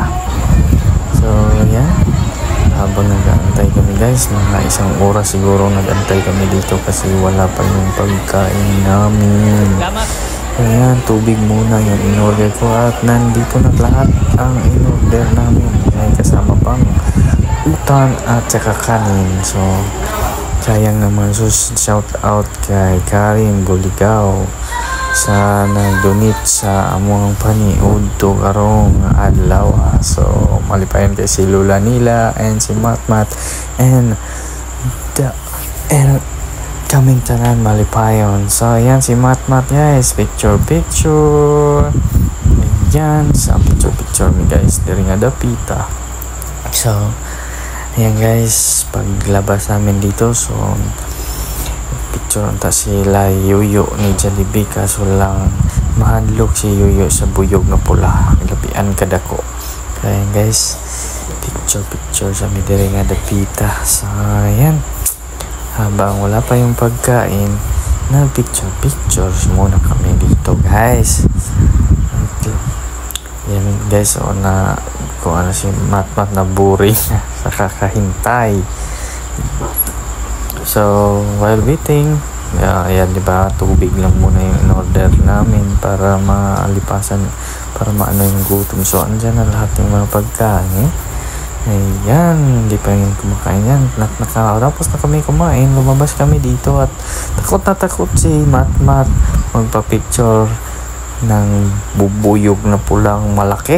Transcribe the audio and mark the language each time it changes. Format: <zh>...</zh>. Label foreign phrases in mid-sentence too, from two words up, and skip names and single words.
<tl>So yan, habang nag-aantay kami guys, mga isang oras siguro nag-aantay kami dito kasi wala pa yung pagkain namin. Ayan, tubig muna yung in-order ko at nandito na lahat ang in-order namin. May kasama pang utan at saka kanin. So sayang naman,</tl> <ceb>so</ceb> <en>shout out</en> <ceb>kay Karin Buligao sa nag-donate sa among paniud to karong adlaw. So malipayon kay si Lola nila and si Matmat and kaming tanan malipayon. So ayan si Matmat guys, picture ayan sa picture mi guys diri nga dapita.</ceb> <tl>So ayan guys, paglabas namin dito so picture ta sila Yuyo ni Jollibee kaso lang</tl> <ceb>mahadlok si Yuyo sa buyog na pula ilapian kadako. Kaya guys, picture sa midiri nga dapita.</ceb> <tl>So ayan, habang wala pa yung pagkain na pictures muna kami dito guys. Okay. Yan guys, so na kung ano si Matmat na boring sa kakahintay.</tl> <en>So while waiting,</en> <tl>ayan diba, tubig lang muna yung in-order namin para maalipasan, para maano yung gutom. So andyan na lahat ng mga pagkain. Ayan, hindi pa rin kumakain yan. Tapos na kami kumain, lumabas kami dito at takot na takot si Matmat magpa-picture ng bubuyog na pulang malaki.</tl>